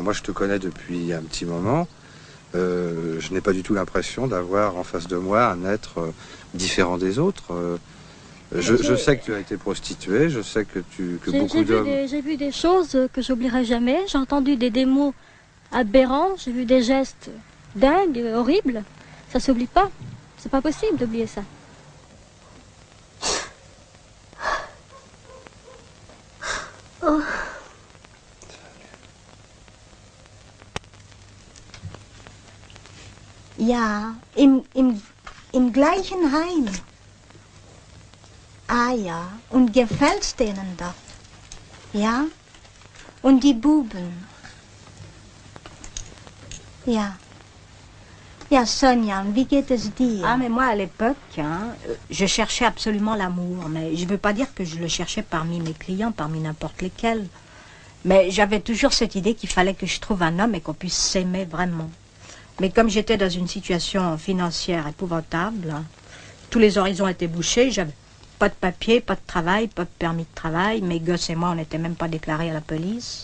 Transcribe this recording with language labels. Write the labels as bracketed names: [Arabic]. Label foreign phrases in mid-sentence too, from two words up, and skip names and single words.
[French] Moi je te connais depuis un petit moment. Je n'ai pas du tout l'impression d'avoir en face de moi un être différent des autres. Je sais que tu as été prostituée, je sais que beaucoup d'hommes... J'ai vu des choses que j'oublierai jamais. J'ai entendu des mots aberrants, j'ai vu des gestes dingues, horribles. Ça s'oublie pas. C'est pas possible d'oublier ça. Oh. [German] Ja, im gleichen Heim. Ah ja, und gefällt's denen da? Ja? Und die Buben? Ja. Ja, Sonia, wie geht es dir? [French] Ah, mais moi, à l'époque, hein, je cherchais absolument l'amour. Mais je ne veux pas dire que je le cherchais parmi mes clients, parmi n'importe lesquels. Mais j'avais toujours cette idée qu'il fallait que je trouve un homme et qu'on puisse s'aimer vraiment. Mais comme j'étais dans une situation financière épouvantable, tous les horizons étaient bouchés, j'avais pas de papier, pas de travail, pas de permis de travail, mes gosses et moi on n'était même pas déclarés à la police.